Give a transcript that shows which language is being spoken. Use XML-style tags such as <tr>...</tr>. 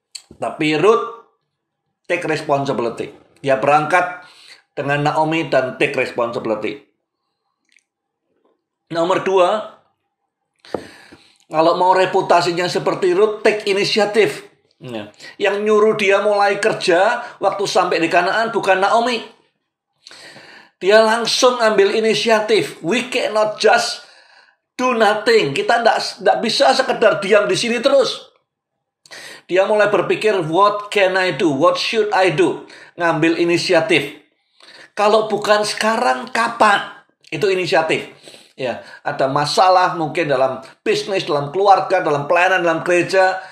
<id>Tapi</id> <en>Ruth take responsibility.</en> <id>Dia berangkat dengan Naomi dan</id> <en>take responsibility.</en> <id>Nomor 2, kalau mau reputasinya seperti Ruth,</id> <en>take</en> <id>inisiatif. Ya. Yang nyuruh dia mulai kerja waktu sampai di Kanaan bukan Naomi. Dia langsung ambil inisiatif.</id> <en>We cannot just do nothing.</en> <id>Kita tidak bisa sekedar diam di sini terus. Dia mulai berpikir,</id> <en>what can I do? What should I do?</en> <id>Ngambil inisiatif. Kalau bukan sekarang, kapan? Itu inisiatif. Ya, ada masalah mungkin dalam bisnis, dalam keluarga, dalam pelayanan, dalam gereja.</id>